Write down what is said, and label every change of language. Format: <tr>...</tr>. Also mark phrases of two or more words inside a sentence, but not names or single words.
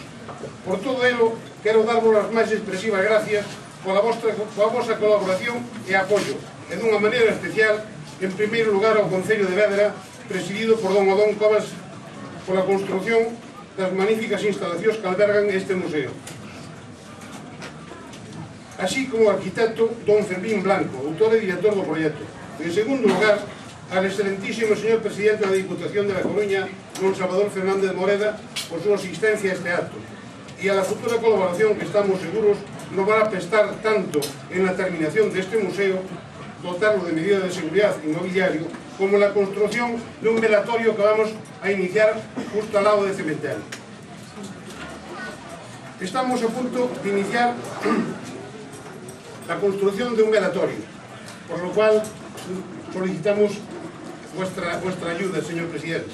<gl>Por todo elo, quero darvos as máis expresivas gracias pola vosa colaboración e apoio, e dunha maneira especial, en primeiro lugar, ao Concello de Vedra, presidido por don Odón Covas, pola construción das magníficas instalacións que albergan este museo. Así como o arquitecto don Fermín Blanco, autor e director do proxecto.</gl> <es>En segundo lugar, al excelentísimo señor presidente da Diputación de La Coruña, don Salvador Fernández Moreda,</es> <gl>por súa asistencia</gl> <es>a este acto, e a la futura colaboración que estamos seguros nos va a prestar tanto en la terminación de este museo, dotarlo de medidas de seguridad inmobiliario, como en la construcción de un velatorio que vamos a iniciar justo al lado del cementerio. Estamos a punto de iniciar la construcción de un velatorio, por lo cual solicitamos vuestra ayuda, señor presidente.</es>